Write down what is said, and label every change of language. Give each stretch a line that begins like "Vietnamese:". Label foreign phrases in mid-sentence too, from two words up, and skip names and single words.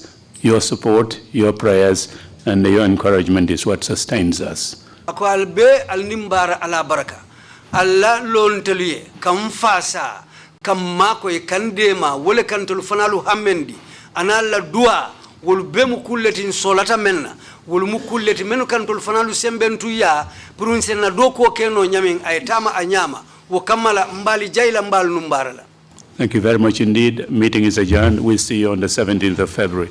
English: Your support, your prayers, and your encouragement is what sustains us.
Mandingo: wol bemu kulletin solata menna wol mu kulleti menu kantol fanalu sembentu ya purun senna doko keno nyamin ay tama anyama wo kamala mbali jayla mbal numbarala.
English: Thank you very much indeed. Meeting is adjourned. We'll see you on the 17th of February.